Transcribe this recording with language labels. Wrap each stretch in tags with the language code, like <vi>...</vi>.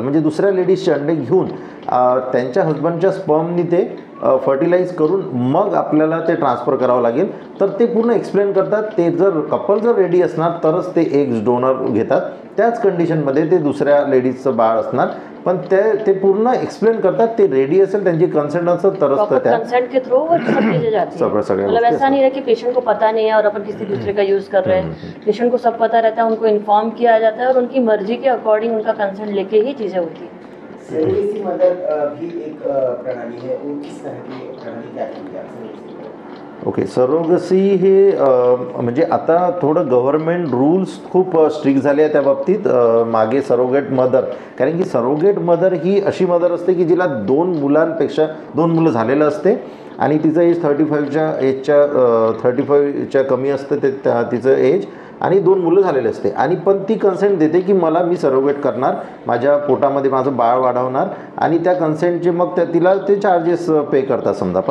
<mr>म्हणजे दुसऱ्या लेडीजचे अंडे घेऊन त्यांच्या हजबंडच्या स्पर्मनी ते फर्टिलाइज करून मग आपल्याला ते ट्रान्सफर करावं लागेल. तर ते पूर्ण एक्सप्लेन करतात. ते जर कपल जर रेडी असणार तरच ते एग्स डोनर घेतात. त्याच कंडिशनमध्ये ते दुसऱ्या लेडीजचं बाळ असणार, पण ते पूर्ण एक्सप्लेन करतात. ते रेडी असेल, त्यांची कंसेंट असेल तरच त्या</mr> <hi>कंसेंट के थ्रू वो सब चीजें जाती हैं. मतलब ऐसा नहीं है कि पेशेंट को पता नहीं है और अपन किसी दूसरे का यूज कर रहे हैं. पेशेंट को सब पता रहता है, उनको इन्फॉर्म किया जाता है और उनकी मर्जी के अकॉर्डिंग उनका कंसेंट लेके ही चीजें होती हैं. सेरेसी मदर भी एक प्रणाली है, वो किस तरह की प्रणाली क्या है?</hi> <mr>ओके, सरोगसी हे म्हणजे आता थोडं गव्हर्नमेंट रूल्स खूप स्ट्रिक्ट झाले आहे त्या बाबतीत. मागे सरोगेट मदर, कारण की सरोगेट मदर ही अशी मदर असते की जिला 2 मुलं झालेलं असते आणि तिचं एज 35च्या कमी असतं ते तिचं एज, आणि 2 मुलं झालेले असते, आणि पण ती कन्सेंट देते की मी सरोगेट करणार, माझ्या पोटामध्ये माझं बाळ वाढवणार, आणि त्या कन्सेंटचे मग तिला ते चार्जेस पे करतात समजा.</mr>